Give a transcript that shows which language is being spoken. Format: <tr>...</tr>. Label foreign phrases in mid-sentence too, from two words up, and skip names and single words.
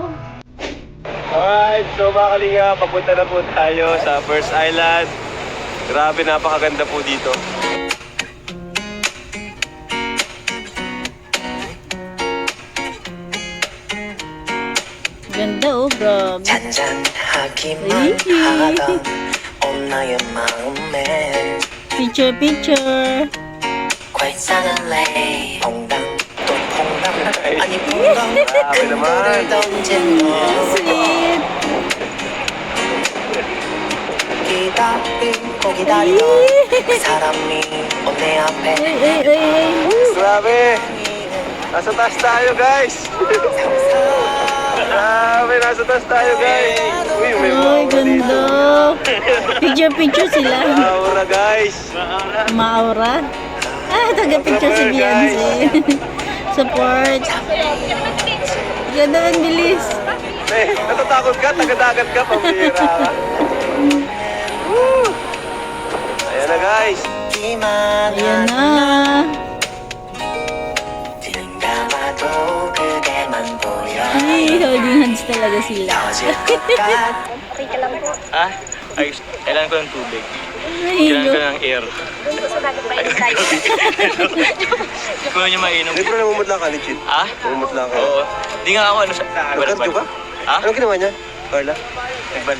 <tl>Alright, so mga kalinga, papunta na po tayo sa First Island. Grabe, napakaganda po dito. Ganda oh, grabe.</tl> <ko>잔잔하기만 하던 온 나의 마음에</ko> <tl>Picture.</tl> <ko>괄상할래 퐁당 또 퐁당 아니 퐁당</ko> <tl>Grabe naman.</tl> <ko>을 던진 너</ko> <tl>Sweet.</tl> <ko>기다리고 기다리던 그 사람이 온 내 앞에</ko> <tl>Ay. Grabe. Nasa taas tayo, guys. Grabe, nasa taas tayo, guys. Uy, may Ay, ganda. Picture sila. aura, guys. Maura. Taga-picture si Beyonce. Support. Ganda, ang bilis. Eh, natatakot ka? Tagadagat ka? Pambira ka. Woo! Ayan na, guys. Ayan na.</tl> <ko>눈 감아도 그대만 보여</ko> <tl>Ay, holding hands talaga sila.</tl> <ko>터질 것 같아</ko> <tl>Okay ka lang po. Ah, ayos. Kailangan ko ng tubig. Nahilo. Kailangan ko ng air. Doon po sa dagat tayo tayo. Kung niyo mainom. Hindi, pero namumutla ka, legit. Ah? Namumutla ka. Oo. Di nga ako ano sa... Nag-cardio ka? Ah? Anong ginawa niya, Carla? Nagbalik.</tl>